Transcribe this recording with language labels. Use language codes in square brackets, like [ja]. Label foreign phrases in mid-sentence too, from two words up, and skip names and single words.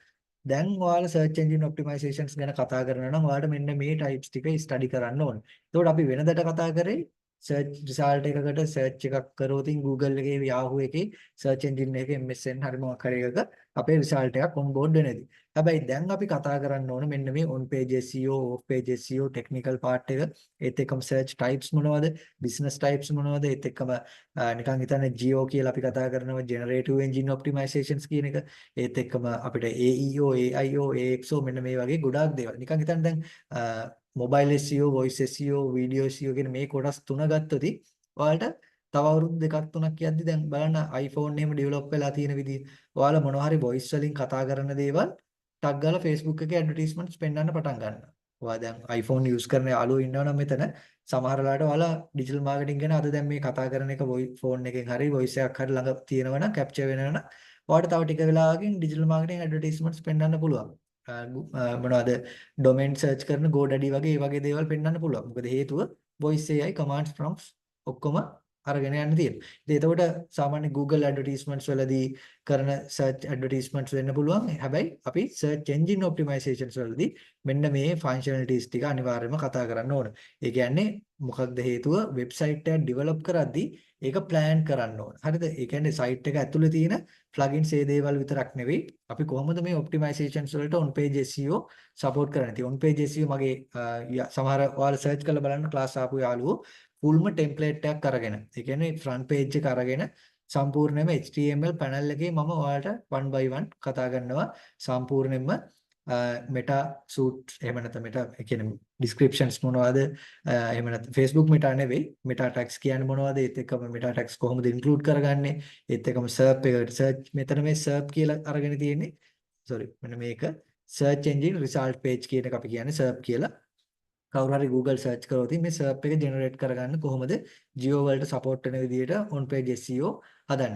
[si] දැන් ඔයාලා [en] search engine optimizations [si] ගැන කතා කරනවා නම් ඔයාලට මෙන්න මේ types ටික study කරන්න ඕනේ. එතකොට අපි වෙනදට කතා කරේ [en] search result [si] එකකට search එකක් කරොත් Google එකේ Yahoo එකේ [en] search engine [si] එකේ MSN හරි මොකක් හරි එකක අපේ result එකක් [en] on board [si] වෙනදී. හැබැයි දැන් අපි කතා කරන්න ඕන මෙන්න මේ [en] on page SEO, off page SEO technical part [si] එක. ඒත් එක්කම [en] search types [si] මොනවද? [en] business types [si] මොනවද? ඒත් එක්කම නිකන් හිතන්න GEO කියලා අපි කතා කරනවා [en] generative engine optimizations [si] කියන එක. ඒත් එක්කම අපිට AEO, AIO, AXO මෙන්න මේ වගේ ගොඩාක් දේවල්. නිකන් හිතන්න දැන් [en] mobile SEO, voice SEO, video SEO [si] කියන මේ කොටස් තුන ගත්තොත් ඔයාලට තව අවුරුදු දෙකක් තුනක් යද්දි දැන් බලන්න iPhone එහෙම ඩෙවලොප් වෙලා තියෙන විදිහ. ඔයාලා මොනවා හරි voice වලින් කතා කරන දේවල් ටක් ගාලා Facebook එකේ ඇඩ්වර්ටයිස්මන්ට්ස් පෙන්වන්න පටන් ගන්නවා. ඔයා දැන් iPhone use කරන යාළුවෝ ඉන්නවනම් මෙතන සමහර වෙලාවට ඔයාලා [en] digital marketing [si] ගැන අද දැන් මේ කතා කරන එක ෆෝන් එකෙන් හරි voice එකක් හරි ළඟ තියෙනවනම් කැප්චර් වෙනවනම් ඔයාලට තව ටික වෙලාවකින් [en] digital marketing advertisements [si] පෙන්වන්න පුළුවන්. මොනවද [en] domain search [si] කරන GoDaddy වගේ ඒ වගේ දේවල් පෙන්වන්න පුළුවන්. මොකද හේතුව [en] voice AI commands prompts [si] ඔක්කොම අරගෙන යන්න තියෙනවා. ඉතින් එතකොට සාමාන්‍ය Google advertisements වලදී කරන [en] search advertisements [si] වෙන්න පුළුවන්. හැබැයි අපි [en] search engine optimizations [si] වලදී මෙන්න මේ functionalities ටික අනිවාර්යයෙන්ම කතා කරන්න ඕන. ඒ කියන්නේ මොකක්ද හේතුව වෙබ්සයිට් එක develop කරද්දී ඒක plan කරන්න ඕන. හරිද? ඒ කියන්නේ site එක ඇතුලේ තියෙන plugins ඒ දේවල් විතරක් නෙවෙයි අපි කොහොමද මේ optimizations වලට [en] on page SEO support [si] කරන්නේ. ඉතින් [en] on page SEO [si] මගේ සමහර ඔයාලා search කරලා බලන්න class ආපු යාළුවෝ fullම template එකක් අරගෙන. ඒ කියන්නේ [en] front page [si] එක අරගෙන සම්පූර්ණයෙන්ම [en] HTML panel [si] එකේ මම ඔයාලට [en] one by one [si] කතා කරනවා සම්පූර්ණයෙන්ම [en] meta suit [si] එහෙම නැත්නම් meta ඒ කියන්නේ descriptions මොනවද එහෙම නැත්නම් Facebook meta නෙවෙයි [en] meta tags [si] කියන්නේ මොනවද ඒත් එක්කම [en] meta tags [si] කොහොමද include කරගන්නේ ඒත් එක්කම SERP එකට search මෙතන මේ SERP කියලා අරගෙන තියෙන්නේ sorry මෙන්න මේක [en] search engine result page [si] කියන එක අපි කියන්නේ SERP කියලා කවුරු හරි [en] Google search [si] කරොත් මේ SERP එක generate කරගන්න කොහොමද Geo වලට support වෙන විදිහට [en] on page SEO [si] හදන්න.